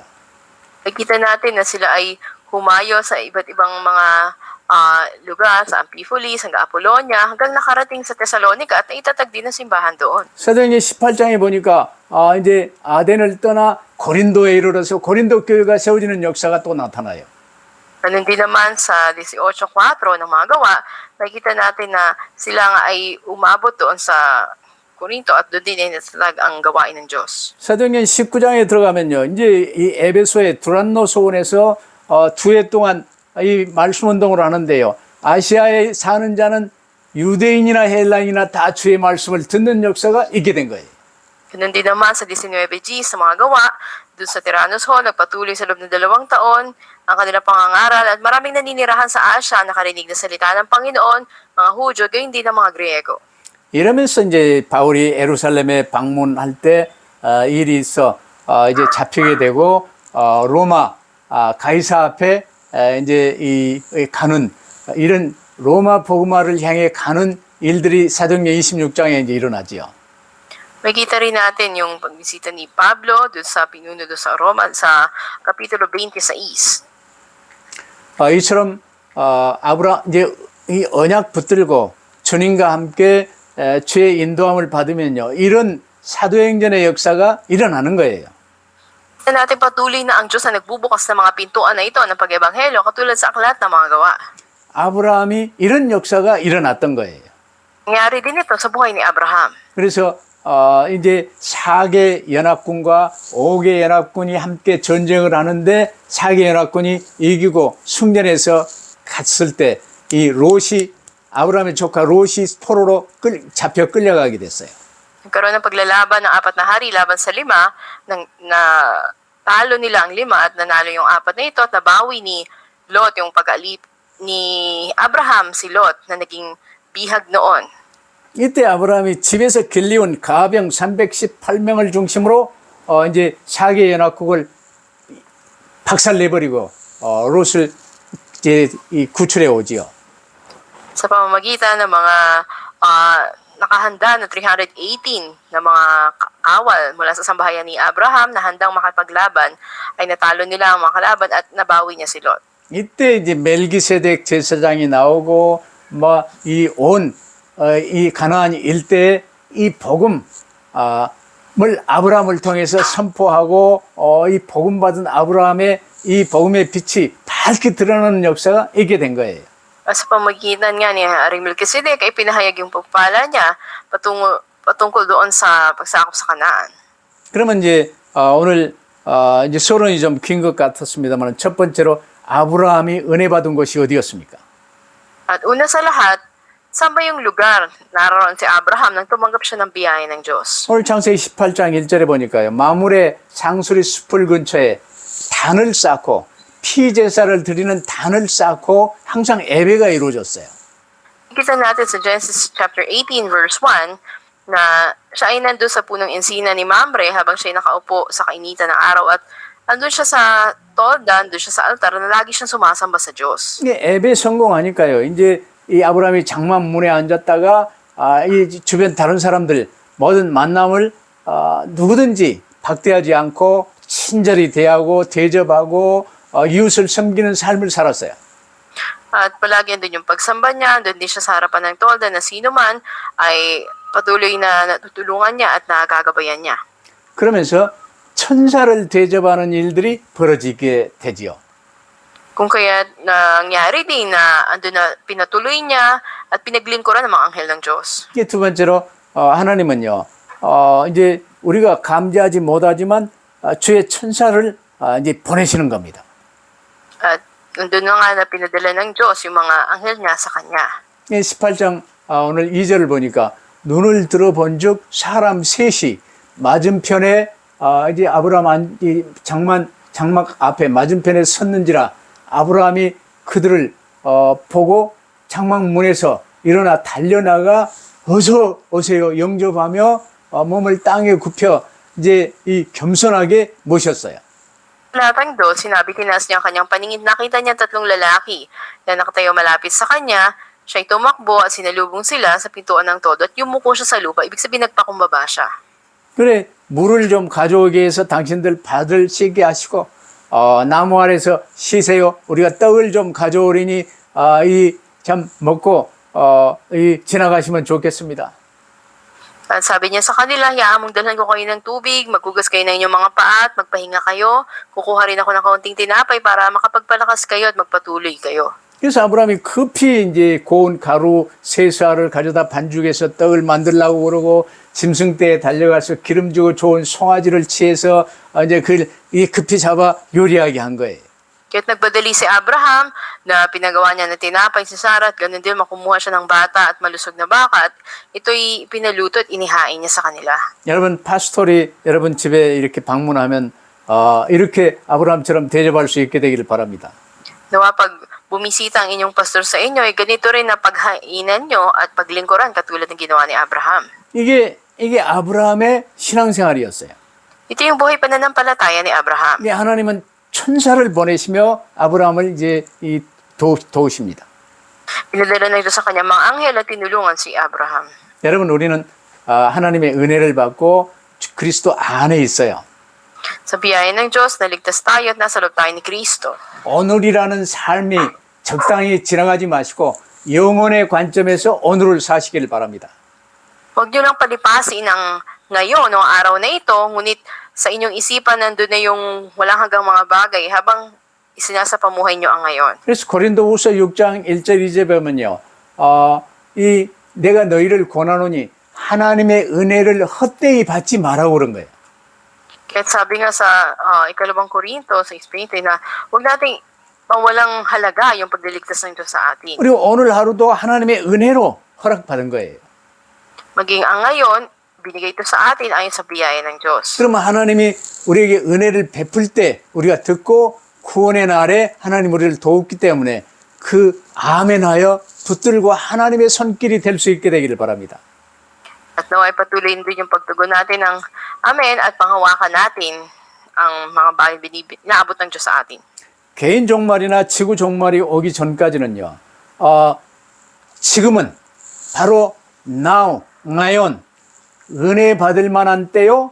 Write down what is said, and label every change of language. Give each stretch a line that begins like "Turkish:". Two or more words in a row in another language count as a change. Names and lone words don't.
Filipino: Nakita natin na sila ay humayo sa iba't ibang mga lugar, sa Amphipolis, hanggang Apollonia, hanggang nakarating sa Thessalonica at naitatag din ang simbahan doon.
Korean: 사도행전 18장에 보니까 이제 아덴을 떠나 고린도에 이르러서 고린도 교회가 세워지는 역사가 또 나타나요.
Filipino: Ganun din naman sa 18:4 ng mga gawa, nakita natin na sila nga ay umabot doon sa Corinto at doon din ay natatag ang gawain ng Diyos.
Korean: 사도행전 19장에 들어가면요. 이제 이 에베소의 두란노 소원에서 2해 동안 이 말씀 운동을 하는데요. 아시아에 사는 자는 유대인이나 헬라인이나 다 주의 말씀을 듣는 역사가 있게 된 거예요.
Filipino: Ganun din naman sa 19G sa mga gawa, doon sa Tiranos Hall, nagpatuloy sa loob ng 2 taon ang kanilang pangangaral at maraming naninirahan sa Asya nakarinig na salita ng Panginoon, mga Hudyo, gayon din ang mga Griego.
Korean: 이러면서 이제 바울이 예루살렘에 방문할 때 일이 있어 이제 잡히게 되고 로마 가이사 앞에 이제 가는 이런 로마 복음화를 향해 가는 일들이 사도행전 26장에 이제 일어나지요.
Filipino: Makita rin natin yung pagbisita ni Pablo doon sa pinuno doon sa Roma sa Kapitulo 26.
Korean: 이처럼 아브라 이제 이 언약 붙들고 주님과 함께 주의 인도함을 받으면요 이런 사도행전의 역사가 일어나는 거예요.
Filipino: Sa natin patuloy na ang Diyos na nagbubukas ng mga pintuan na ito ng pag-ebanghelyo katulad sa aklat ng mga gawa.
Korean: 아브라함이 이런 역사가 일어났던 거예요.
Filipino: Nangyari din ito sa buhay ni Abraham.
Korean: 그래서 이제 4개 연합군과 5개 연합군이 함께 전쟁을 하는데 4개 연합군이 이기고 승전해서 갔을 때 이 롯이 아브라함의 조카 롯이 포로로 잡혀 끌려가게 됐어요.
Filipino: Nagkaroon ng paglalaban ng 4 na hari laban sa 5 na talo nila ang 5 at nanalo yung 4 na ito at nabawi ni Lot yung pag-alip ni Abraham si Lot na naging bihag noon.
Korean: 이때 아브라함이 집에서 길리온 가병 318명을 중심으로 이제 4개 연합국을 박살내버리고 롯을 이제 구출해 오지요.
Filipino: Sa pamamagitan ng mga nakahanda na 318 na mga kawal mula sa sambahayan ni Abraham na handang makapaglaban ay natalo nila ang mga kalaban at nabawi niya si Lot.
Korean: 이때 이제 멜기세덱 제사장이 나오고 뭐 이 가나안 일대에 이 복음을 아브라함을 통해서 선포하고 이 복음 받은 아브라함의 이 복음의 빛이 밝게 드러나는 역사가 있게 된 거예요.
Filipino: Sa pamagitan nga ni Haring Melchizedek ay pinahayag yung pagpala niya patungkol doon sa pagsakop sa Kanaan.
Korean: 그러면 이제 오늘 이제 서론이 좀 긴 것 같았습니다만 첫 번째로 아브라함이 은혜 받은 곳이 어디였습니까?
Filipino: At una sa lahat, saan ba yung lugar naroon si Abraham nang tumanggap siya ng biyaya ng Diyos?
Korean: 오늘 창세기 18장 1절에 보니까요. 마물의 상수리 숲을 근처에 단을 쌓고 피제사를 드리는 단을 쌓고 항상 예배가 이루어졌어요.
Filipino: Kita natin sa Genesis
English: chapter 18 verse 1
Filipino: na siya ay nandun sa punong insina ni Mamre habang siya ay nakaupo sa kainitan ng araw at andun siya sa tolda, andun siya sa altar na lagi siyang sumasamba sa Diyos.
Korean: 이게 예배 성공하니까요. 이제 이 아브라함이 장막문에 앉았다가 이 주변 다른 사람들 모든 만남을 누구든지 박대하지 않고 친절히 대하고 대접하고 이웃을 섬기는 삶을 살았어요.
Filipino: At palagi andun yung pagsamba niya, andun din siya sa harapan ng tolda na sino man ay patuloy na natutulungan niya at nagagabayan niya.
Korean: 그러면서 천사를 대접하는 일들이 벌어지게 되지요.
Filipino: Kung kaya nangyari din na andun na pinatuloy niya at pinaglingkuran ng mga anghel ng Diyos.
Korean: 이게 두 번째로 하나님은요. 이제 우리가 감지하지 못하지만 주의 천사를 이제 보내시는 겁니다.
Filipino: At andun na nga na pinadala ng Diyos yung mga anghel niya sa kanya.
Korean: 18장 오늘 2절을 보니까 눈을 들어본즉 사람 셋이 맞은편에 이제 아브라함 장막 앞에 맞은편에 섰는지라 아브라함이 그들을 보고 장막문에서 일어나 달려나가 어서 오세요 영접하며 몸을 땅에 굽혀 이제 이 겸손하게 모셨어요.
Filipino: Latang do, sinabi tinas niya ang kanyang paningin. Nakita niya 3 lalaki na nakatayo malapit sa kanya. Siya'y tumakbo at sinalubong sila sa pintuan ng todo at yumuko siya sa lupa. Ibig sabihin nagpakumbaba siya.
Korean: 그래 물을 좀 가져오게 해서 당신들 발을 씻게 하시고 나무 아래서 쉬세요. 우리가 떡을 좀 가져오리니 이 참 먹고 지나가시면 좋겠습니다.
Filipino: At sabi niya sa kanila, hayaan mong dalhan ko kayo ng tubig, maghugas kayo ng inyong mga paa at magpahinga kayo. Kukuha rin ako ng kaunting tinapay para makapagpalakas kayo at magpatuloy kayo.
Korean: 그래서 아브라함이 급히 이제 고운 가루 세수알을 가져다 반죽해서 떡을 만들려고 그러고 짐승대에 달려가서 기름지고 좋은 송아지를 취해서 이제 그걸 급히 잡아 요리하게 한 거예요.
Filipino: Kaya't nagbadali si Abraham na pinagawa niya na tinapay si Sarah at ganun din makumuha siya ng bata at malusog na baka at ito'y pinaluto at inihain niya sa kanila.
Korean: 여러분 파스토리 여러분 집에 이렇게 방문하면 이렇게 아브라함처럼 대접할 수 있게 되기를 바랍니다.
Filipino: Nawa pag bumisita ang inyong pastor sa inyo, ay ganito rin na paghainan nyo at paglingkuran katulad ng ginawa ni Abraham.
Korean: 이게 아브라함의 신앙생활이었어요.
Filipino: Ito yung buhay pananampalataya ni Abraham.
Korean: 이게 하나님은 천사를 보내시며 아브라함을 이제 도우십니다.
Filipino: Pinadala ng Diyos sa kanya mga anghel at tinulungan si Abraham.
Korean: 여러분, 우리는 하나님의 은혜를 받고 그리스도 안에 있어요.
Filipino: Sa biyaya ng Diyos, naligtas tayo at nasa loob tayo ni Kristo.
Korean: 오늘이라는 삶이 적당히 지나가지 마시고 영혼의 관점에서 오늘을 사시길 바랍니다.
Filipino: Huwag nyo lang palipasin ang ngayon o araw na ito, ngunit sa inyong isipan nandun na yung walang hanggang mga bagay habang isinasapamuhay nyo ang ngayon.
Korean: 그래서 고린도후서 6장 1절 2절 보면요. 내가 너희를 권하노니 하나님의 은혜를 헛되이 받지 말라고 그런 거예요.
Filipino: Kaya sabi nga sa ikalawang Korinto, sa Espiritu, na huwag nating mawalang halaga yung pagliligtas ng Diyos sa atin.
Korean: 그리고 오늘 하루도 하나님의 은혜로 허락받은 거예요.
Filipino: Maging ang ngayon, binigay ito sa atin ayon sa biyaya ng Diyos.
Korean: 그러면 하나님이 우리에게 은혜를 베풀 때 우리가 듣고 구원의 날에 하나님 우리를 도웠기 때문에 그 아멘하여 붙들고 하나님의 손길이 될 수 있게 되기를 바랍니다.
Filipino: At naway patuloy din yung pagtugon natin ng amen at panghawakan natin ang mga bagay inaabot ng Diyos sa atin.
Korean: 개인 종말이나 지구 종말이 오기 전까지는요. 지금은 바로 now, ngayon 은혜 받을 만한 때요.